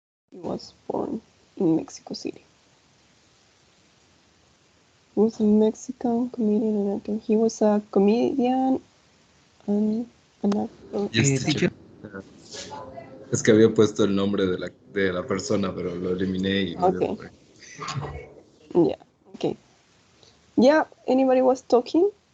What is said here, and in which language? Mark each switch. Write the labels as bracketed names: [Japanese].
[English] He was born in Mexico City. He was a Mexican comedian and actor. He was a comedian and an actor. Yes, teacher. [Spanish] Es que había puesto el nombre de la persona, pero lo eliminé y me dio [English] Okay. Yeah, okay. Yeah, anybody was talking?